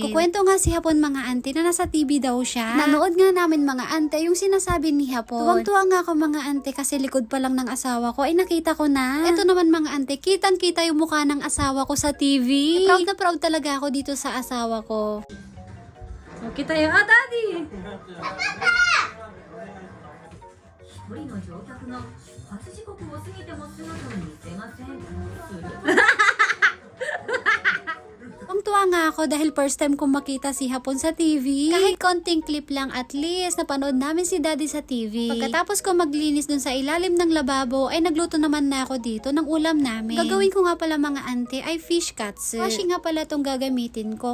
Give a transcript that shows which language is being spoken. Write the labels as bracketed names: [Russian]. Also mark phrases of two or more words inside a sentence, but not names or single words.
[Filipino] Kukwento nga si Hapon mga ante na nasa TV daw siya. Nanood nga namin mga ante yung sinasabi ni Hapon. Tuwang-tuwa nga ako mga ante kasi likod pa lang ng asawa ko ay nakita ko na. Ito naman mga ante, kitang-kita yung mukha ng asawa ko sa TV. Proud na proud talaga ako dito sa asawa ko. Okay tayo. Ah, Daddy! [Japanese] 一人の乗客が8時刻を過ぎても姿を見せません。 [Filipino] Tuwang-tuwa nga ako dahil [English] first time [Filipino] kong makita si Hapon sa TV. Kahit konting clip lang [English] at least [Filipino] napanood namin si Daddy sa TV. Pagkatapos ko maglinis dun sa ilalim ng lababo ay nagluto naman na ako dito ng ulam namin. Gagawin ko nga pala mga ante ay fish katsu. Washi nga pala tong gagamitin ko.